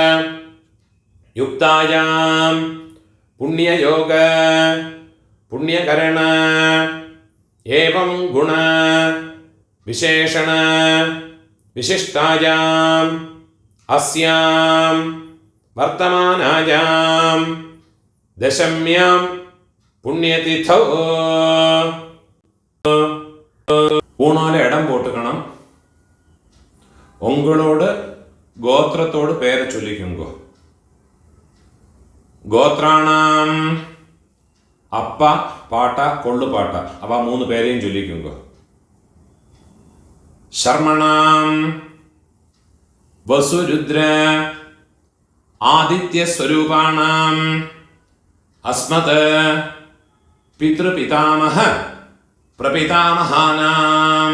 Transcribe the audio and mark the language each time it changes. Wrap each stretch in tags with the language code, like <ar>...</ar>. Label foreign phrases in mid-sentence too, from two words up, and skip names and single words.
<sa>युक्तायां पुण्ययोग पुण्यकरण एवं गुण विशेषण विशिष्टायाम् अस्यां वर्तमानायां दशम्यां पुण्यतिथौ</sa> <ta>ஊனால இடம் போட்டுக்கணும். உங்களோட கோத்திரத்தோடு பேரை சொல்லிக்குங்க. கோத்ராணாம் அப்பா பாட்டா கொள்ளு பாட்டா அவ 3 பேரையும் சொல்லிக்குங்க.</ta> <sa>शर्मणां वसुरुद्र आदित्यस्वरूपाणां अस्मत् पितृपितामह प्रपितामहानाम्.</sa>